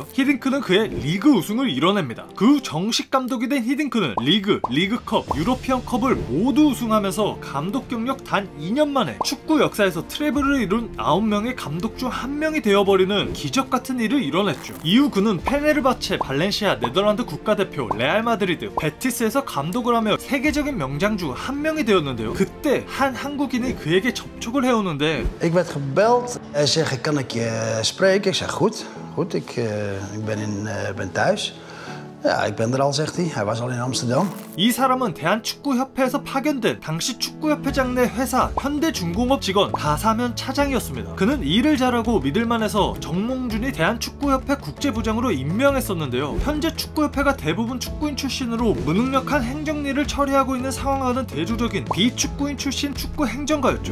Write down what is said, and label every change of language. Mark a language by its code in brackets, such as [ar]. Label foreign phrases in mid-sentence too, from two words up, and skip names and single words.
[ko] 히딩크는 그의 리그 우승을 이뤄냅니다. 그 후 정식 감독이 된 히딩크는 리그, 리그컵, 유로피언컵을 모두 우승하면서 감독 경력 단 2년 만에 축구 역사에서 트래블을 이룬 9명의 감독 중 1명이 되어버리는 기적같은 일을 이뤄냈죠. 이후 그는 페네르바체, 발렌시아, 네덜란드 국가대표, 레알 마드리드, 베티스에서 감독을 하며 세계적인 명장 중 1명이 되었는데요. 그때 한 한국인이 그에게 접촉을 해오는데 [nl] Ik werd gebeld. Hij zegt, kan ik je spreken? Ik zeg, goed. Ik ben thuis. Ja, ik ben er al, zegt hij. Hij was al in Amsterdam. [ko] 이 사람은 대한축구협회에서 파견된 당시 축구협회장 내 회사 현대중공업 직원 가사면 차장이었습니다. 그는 일을 잘하고 믿을만해서 정몽준이 대한축구협회 국제부장으로 임명했었는데요. 현재 축구협회가 대부분 축구인 출신으로 무능력한 행정일을 처리하고 있는 상황과는 대조적인 비축구인 출신 축구행정가였죠.